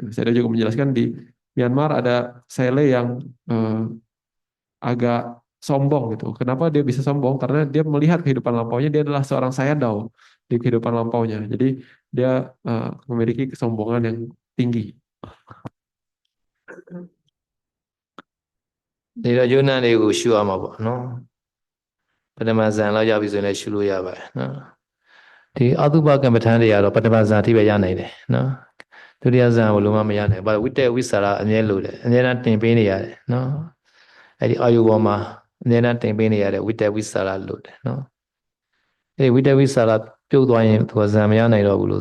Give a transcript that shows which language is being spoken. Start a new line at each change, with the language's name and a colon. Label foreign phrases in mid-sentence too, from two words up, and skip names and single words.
Indonesian: Saya juga menjelaskan di Myanmar ada sele yang agak sombong gitu. Kenapa dia bisa sombong? Karena dia melihat kehidupan lampaunya, dia adalah seorang sayadaw di kehidupan lampaunya. Jadi dia memiliki kesombongan yang tinggi.
Burmese: ဒီတော့ယုံနာတွေကိုရှုရမှာပေါ့နော်ပထမဇန်လောက်ရပြီဆိုရင်လည်းရှုလို့ရပါတယ်နော်ဒီအတုပကမ္မထန်တွေကတော့ပထမဇန်အထိပဲရနိုင်တယ်နော်ဒုတိယဇန်ဘယ်လိုမှမရနိုင်ဘူးဝိတ္တဝိသရာအမြဲလို့တယ်အမြဲတမ်းတင်ပေးနေရတယ်နော်အဲ့ဒီအာယုပေါ်မှာအမြဲတမ်းတင်ပေးနေရတဲ့ဝိတ္တဝိသရာလို့တယ်နော်အဲ့ဒီဝိတ္တဝိသရာပြုတ်သွားရင်သူကဇန်မရနိုင်တော့ဘူးလို့